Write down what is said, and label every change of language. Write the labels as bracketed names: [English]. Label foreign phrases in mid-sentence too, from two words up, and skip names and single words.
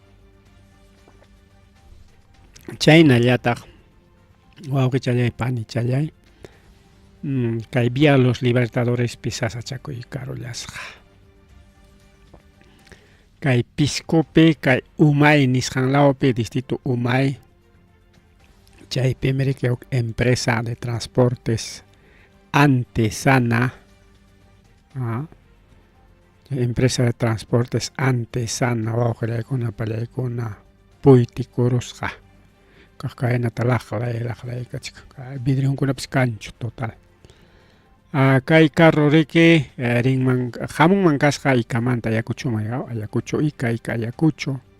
[Quechua] chaynallataq wawqichallay panichallay kay vía los libertadores pisasachakuy karullasqa kay Piscopi kay Umay nisqanlawpi distrito Umay chaypimi riki empresa de transportes Antesana empresa de transportes Antesana wawqillaykuna pallaykuna puytikurusqa kaqkaynata laqlay kachka vidrionkunapas kanchu total kay carro riki rinman hamunman kasqa Icamanta Ayacuchuma Ayacucho Ica Ayacucho